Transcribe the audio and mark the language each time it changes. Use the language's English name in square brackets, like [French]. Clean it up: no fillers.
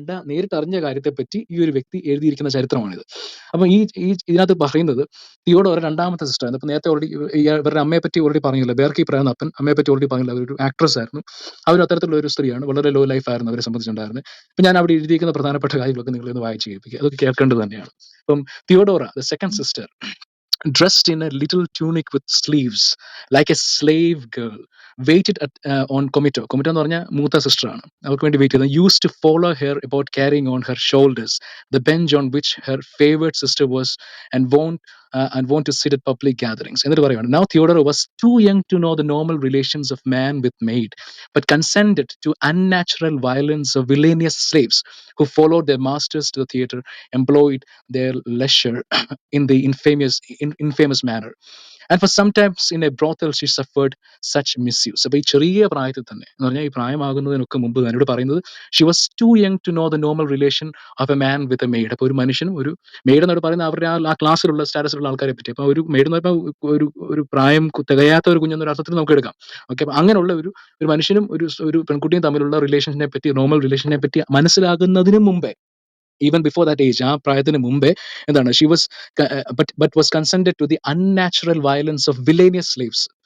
[Malayalam] നേരിട്ടറിഞ്ഞ കാര്യത്തെപ്പറ്റി ഈ ഒരു വ്യക്തി എഴുതിയിരിക്കുന്ന ചരിത്രമാണിത്. അപ്പം ഇതിനകത്ത് പറയുന്നത് തിയോഡോർ രണ്ടാമത്തെ സിസ്റ്റർ ആണ്. ഇപ്പൊ നേരത്തെ ഓൾറെഡി ഇവരുടെ അമ്മയെ പറ്റി ഓൾറെഡി പറഞ്ഞില്ല. ബേർക്കീപ്പറായിരുന്നു അപ്പൻ. അമ്മയെ പറ്റി ഓൾറെഡി പറഞ്ഞില്ല. അവരൊരു ആക്ട്രസ് ആയിരുന്നു. അവർ അത്തരത്തിലുള്ള ഒരു സ്ത്രീയാണ്. വളരെ ലോ ലൈഫ് ആയിരുന്നു അവരെ സംബന്ധിച്ചുണ്ടായിരുന്നത്. ഇപ്പൊ ഞാൻ അവിടെ എഴുതിയിരിക്കുന്ന പ്രധാനപ്പെട്ട കാര്യങ്ങളൊക്കെ നിങ്ങളൊന്ന് വായിച്ച് കേൾപ്പിക്കുക. അതൊക്കെ കേൾക്കേണ്ടത് തന്നെയാണ്. [English] അപ്പം Theodora, the second sister, dressed in a little tunic with sleeves, like a slave girl, waited on Comito. [Malayalam] Comito എന്ന് പറഞ്ഞാൽ മൂത്ത സിസ്റ്റർ ആണ്. അവർക്ക് വേണ്ടി വെയിറ്റ് ചെയ്തത്. [English] Used to follow her about carrying on her shoulders the bench on which her favored sister was, and want to sit at public gatherings. [Malayalam] എന്നിട്ട് പറയുകയാണ്, [English] now Theodora was too young to know the normal relations of man with maid, but consented to unnatural violence of villainous slaves who followed their masters to the theater, employed their leisure in the infamous manner. And for sometimes in a brothel she suffered such misuse. [Malayalam] അപ്പൊ ഈ ചെറിയ പ്രായത്തിൽ തന്നെ എന്ന് പറഞ്ഞാൽ ഈ പ്രായമാകുന്നതിനൊക്കെ മുമ്പ് തന്നെ ഇവിടെ പറയുന്നത് [English] She was too young to know the normal relation of a man with a maid. [Malayalam] അപ്പൊ ഒരു മനുഷ്യനും ഒരു മെയ്ഡ് എന്നോട് പറയുന്നത് അവരുടെ ആ ക്ലാസ്സിലുള്ള സ്റ്റാറ്റസിലുള്ള ആൾക്കാരെ പറ്റി. അപ്പൊ ഒരു മെയ്ഡ് എന്ന് പറയുമ്പോൾ ഒരു പ്രായം തികയാത്ത ഒരു കുഞ്ഞെന്നൊരു അർത്ഥത്തിൽ നമുക്ക് എടുക്കാം. ഓക്കെ, അപ്പൊ അങ്ങനെയുള്ള ഒരു മനുഷ്യനും ഒരു പെൺകുട്ടിയും തമ്മിലുള്ള റിലേഷനെ പറ്റി, നോർമൽ റിലേഷനെ പറ്റി മനസ്സിലാകുന്നതിന് മുമ്പേ, [English] even before that age, [Malayalam] ആ പ്രായത്തിന് മുമ്പേ എന്താണ്, [English] She was but was consented to the unnatural violence of villainous slaves.